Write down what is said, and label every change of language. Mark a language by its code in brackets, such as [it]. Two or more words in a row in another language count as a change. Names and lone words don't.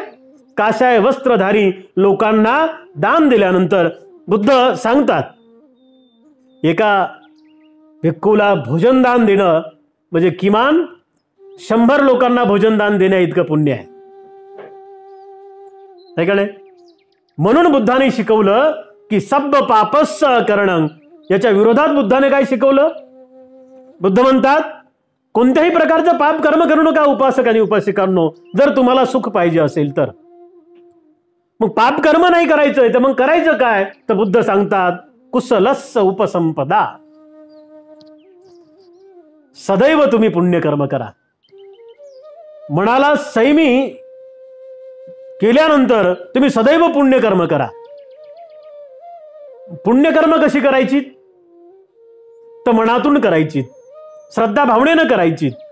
[mr] काशाय वस्त्रधारी लोकांना दान दिल्यानंतर बुद्ध सांगतात एका भिक्खूला भोजनदान देणं म्हणजे किमान 100 लोकांना भोजनदान देण्या इतकं पुण्य आहे. म्हणून बुद्धाने शिकवलं की [pi] सब पापस्य करणं. [mr] याच्या विरोधात बुद्धाने काय शिकवलं? बुद्ध म्हणतात कोणत्याही प्रकारचं पाप कर्म करू नका उपासक आणि उपासिकांनो, जर तुम्हाला सुख पाहिजे असेल तर. मग पाप कर्म नाही करायचं तर मग करायचं काय? तर बुद्ध सांगतात [pi] कुशलस्य उपसंपदा. [mr] सदैव तुम्ही पुण्यकर्म करा. मनाला संयमी केल्यानंतर तुम्ही सदैव पुण्यकर्म करा. पुण्यकर्म कशी करायची? तर मनातून करायची, श्रद्धा भावनेनं करायची.